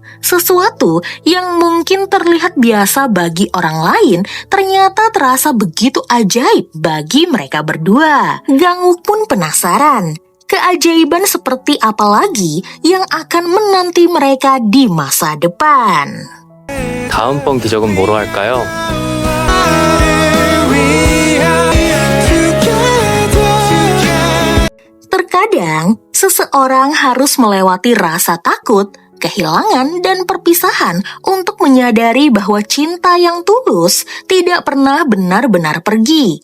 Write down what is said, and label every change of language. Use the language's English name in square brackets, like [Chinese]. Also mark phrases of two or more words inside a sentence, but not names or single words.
[Indonesian] Sesuatu yang mungkin terlihat biasa bagi orang lain, ternyata terasa begitu ajaib bagi mereka berdua. Gang-wook pun penasaran. Keajaiban seperti apa lagi yang akan menanti mereka di masa depan? [Korean] 다음번 기적은 뭐로 할까요? [Indonesian] Terkadang, seseorang harus melewati rasa takut, kehilangan, dan perpisahan untuk menyadari bahwa cinta yang tulus tidak pernah benar-benar pergi.